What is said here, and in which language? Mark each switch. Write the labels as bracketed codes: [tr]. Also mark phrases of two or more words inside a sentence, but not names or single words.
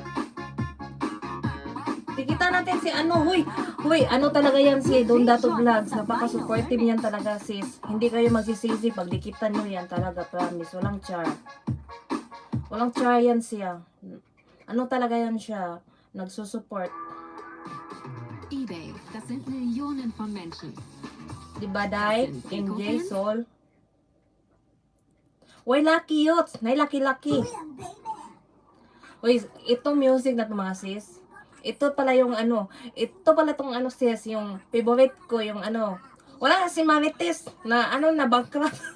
[tl] Dikita natin si Huy, talaga yan si Don Dato Vlogs. Napaka-supportive yan talaga, sis. Hindi kayo magsisisi pag dikitan nyo yan talaga, promise. Walang char. Walang char yan siya. Talaga yan siya. Nagsusupport. [de] eBay, das sind Millionen von Menschen. [tl] Diba, Day? MJ, Sol. Uy, lucky yot. Nay, lucky. Uy, ito music na ito, mga sis. Ito pala yung ito pala tong sis, yung favorite ko, yung wala na si Marites na na bankrupt.